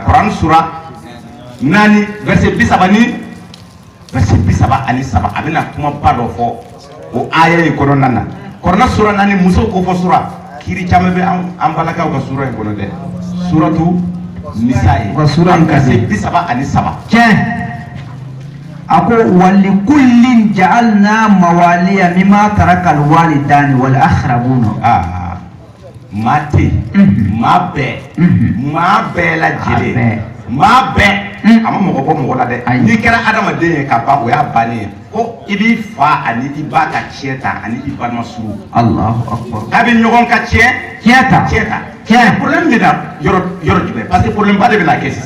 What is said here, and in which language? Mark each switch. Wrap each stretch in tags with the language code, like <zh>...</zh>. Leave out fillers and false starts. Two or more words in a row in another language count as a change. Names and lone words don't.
<bm>Kuran sura 4 verset 30 a bɛna kumaba dɔ fɔ o aya in kɔnɔna na. Kuran sura 4 muso ko fɔ sura kiri caman bɛ an balakaw ka sura in kɔnɔ dɛ. Suratu nisa ye. Verset 37. Tiɲɛ.</bm> <ar>أكو ولكل جعلنا موالي مما ترك الوالدان والأقربون.</ar> <bm>Mate ma bɛɛ lajɛlen ma bɛɛ a ma mɔgɔ bɔ mɔgɔ la dɛ. N'i kɛra adamaden ye ka ban o y'a bannen ye. Ko i b'i fa ani i ba ka tiɲɛ ta ani i balima suru.</bm> <ar>الله أكبر.</ar> <bm>A bɛ ɲɔgɔn ka tiɲɛ ta. Problème bɛ na yɔrɔ jumɛn?</bm> <fr>Parce que</fr> <bm>problème ba de bɛ na kɛ sisan.</bm>